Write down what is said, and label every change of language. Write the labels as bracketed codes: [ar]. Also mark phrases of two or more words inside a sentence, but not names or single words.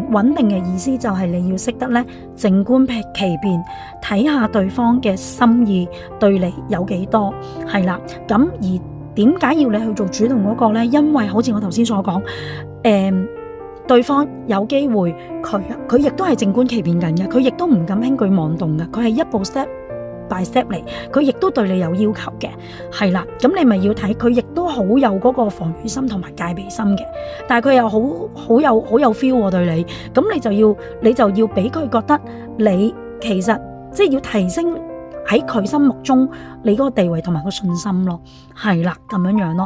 [yue] 穩定嘅意思就係你要識得咧靜觀其變，睇下對方嘅心意對你有幾多，係啦。咁而點解要你去做主動嗰個咧？因為好似我頭先所講，對方有機會佢亦都係靜觀其變緊嘅，佢亦都唔敢輕舉妄動嘅，佢係一步 [en] step by step [yue] 嚟，佢亦都對你有要求嘅，係啦。咁你咪要睇佢亦都好有嗰個防禦心同埋戒備心嘅，但係佢又好有 feel 喎對你，咁你就要俾佢覺得你其實即係要提升喺佢心目中你嗰個地位同埋個信心咯，係啦咁樣咯。